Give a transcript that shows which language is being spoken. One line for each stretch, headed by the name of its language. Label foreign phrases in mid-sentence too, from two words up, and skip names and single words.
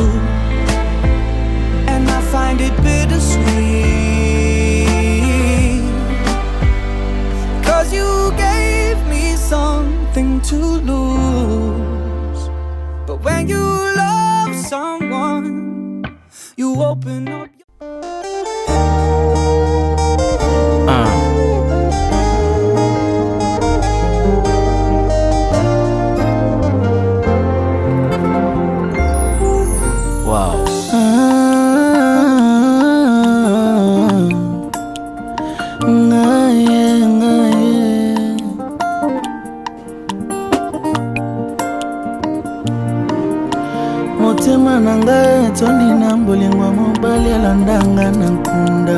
English: And I find it bittersweet. 'Cause you gave me something to lose. But when you love someone, you open up your Wow.
Lingala: Motema nanga etondi na mbolingwa mobali alandanga na nkunda